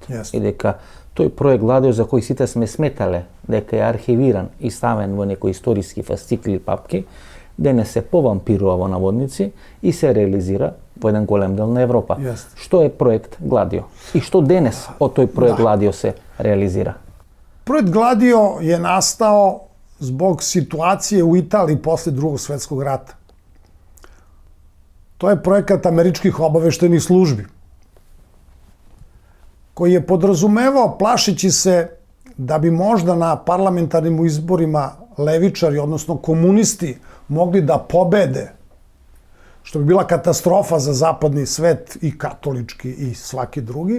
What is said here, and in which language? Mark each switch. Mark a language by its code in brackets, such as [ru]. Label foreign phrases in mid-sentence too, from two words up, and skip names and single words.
[mk] И дека тој проект Гладио за кој сите сме сметале дека е архивиран и ставен во некои историски фасцикли и папки, денес се повампирува во наводници и се реализира во еден голем дел на Европа. Што е проект Гладио? И што денес од тој проект Гладио се реализира? [sr] Проект Гладио je nastao zbog situacije u Italiji posle Drugog svetskog rata. To je projekat američkih obaveštajnih službi, koji je podrazumevao, plašeći se da bi možda na parlamentarnim izborima levičari, odnosno komunisti, mogli da pobede, što bi bila katastrofa za zapadni svet i katolički i svaki drugi.